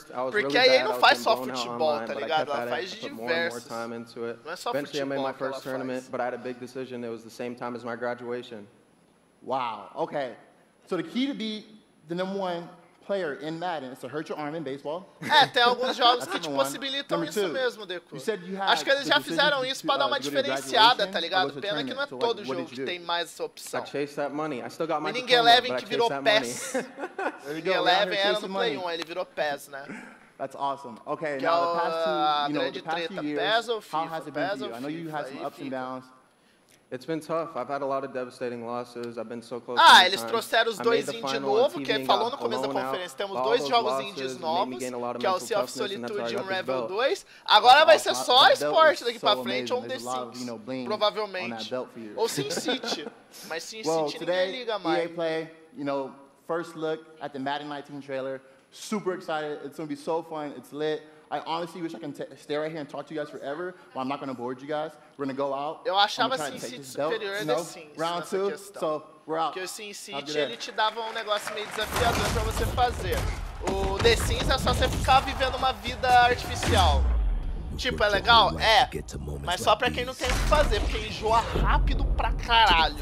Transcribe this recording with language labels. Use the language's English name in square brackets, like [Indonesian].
[Portuguese] Porque a EA não faz só futebol, tá ligado? Ela faz de diversos. Não é só futebol que ela faz. [English] But I had a big decision. It was the same time as my graduation. Wow. Okay. So the key to be the #1 player in Madden is to hurt your arm in baseball. [Portuguese] É, tem alguns jogos que te possibilitam isso mesmo, Deco. Acho que eles já fizeram isso pra dar uma diferenciada, tá ligado? Pena que não é todo jogo que tem mais essa opção. Winning Eleven que virou PES. Winning Eleven era no Play 1, ele virou PES, né? [English] That's awesome. Okay, [Portuguese] que [English] now the past two, [Portuguese] grande treta, PES ou FIFA? [English] How has it been for you? I know you had some ups and downs. It's been tough. I've had a lot of devastating losses. I've been so close. [Portuguese] Ah, eles trouxeram os dois indies de novo, que falou no começo da conferência. Temos dois jogos indies novos, que é o Sea of Solitude e o Revel 2. Agora vai ser só esporte daqui pra frente ou um The Sims, provavelmente. Ou Sin City. Mas Sin City ninguém liga mais. [English] EA Play, first look at the Madden 19 trailer. Super excited. It's going to be so fun. It's lit. I honestly wish I can stay right here and talk to you guys forever, but I'm not going to board you guys. We're going to go out. [Portuguese] Eu achava Sin City superior a The Sims [English] round 2, so we're out. [Portuguese] Porque o Sin City, ele te dava um negócio meio desafiador pra você fazer. O The Sims é só você ficar vivendo uma vida artificial. Tipo, é legal? É, mas só pra quem não tem o que fazer, porque enjoa rápido pra caralho.